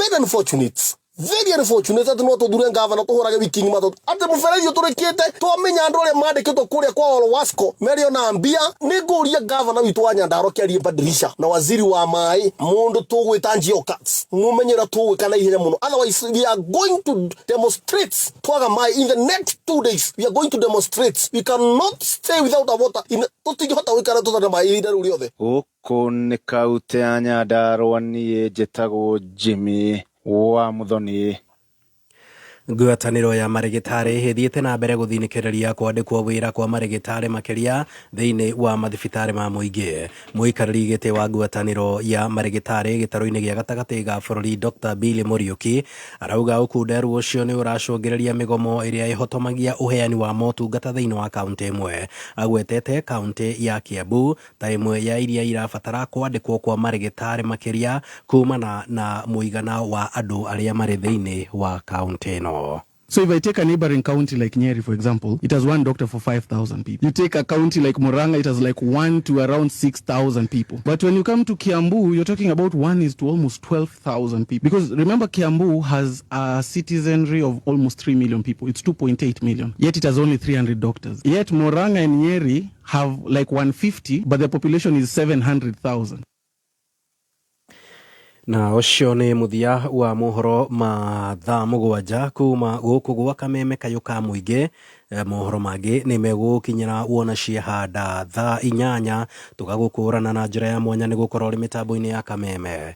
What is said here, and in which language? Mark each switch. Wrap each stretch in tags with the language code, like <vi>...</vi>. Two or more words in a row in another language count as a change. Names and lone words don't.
<en>Very unfortunate</en> <ki>ati no tudure gavana tuhurage wiki ngima ati muberethi uturikite twamenya andu aria mandikitwo kuria kwa Olwasco merio na mbia ni nguria gavana witu wa Nyandarua kiarie</ki> <sw>badilisha na waziri</sw> <ki>wa mai mundu tugwita Njioka mumenyera tugwikana ihenya muno.</ki> <en>Otherwise we are going to demonstrate</en> <ki>twaga mai</ki> <en>in the next 2 days. We are going to demonstrate. We cannot stay without a water in</en> <ki>tutingihota wikara tutana mai idaru riothe.</ki> <en>Guku ni kaunti ya Nyandarua nie njitagwo Jimmy wa Muthoni.</en> <ki>Ngwataniro ya marigitari hithiite na mbere guthinikireria kwandikwo wira kwa marigitari makiria thiini wa mathibitari ma muingi. Muikariri giti wa ngwataniro ya marigitari gitaro-ini gia gatagati ga bururi Dr. Billy Muriuki arauga ukunderu ucio ni uracungireria migomo iria ihotomagia uheani wa motungata thiini wa kaunti imwe. Agwetete kaunti ya Kiambu ta imwe ya iria irabatara kwandikwo kwa marigitari makiria kumana na muigana wa andu aria mari thiini wa kaunti no.</ki> <en>So if I take a neighboring county like Nyeri, for example, it has one doctor for 5,000 people. You take a county like Murang'a, it has like 1 to around 6,000 people. But when you come to Kiambu, you're talking about 1 is to almost 12,000 people. Because remember, Kiambu has a citizenry of almost 3 million people. It's 2.8 million. Yet it has only 300 doctors. Yet Murang'a and Nyeri have like 150, but the population is 700,000.</en> <ki>na ucio ni muthia wa mohoro ma thaa mugwanja kuma guku gwa Kameme Kayuka Muingi. Mohoro mangĩ nĩ megũkinyĩra wona ciahanda thaa 8 tũgagũkũrana na njĩra ya mwanya nĩ gũkorwo rĩ mĩtambo-inĩ ya Kameme.</ki>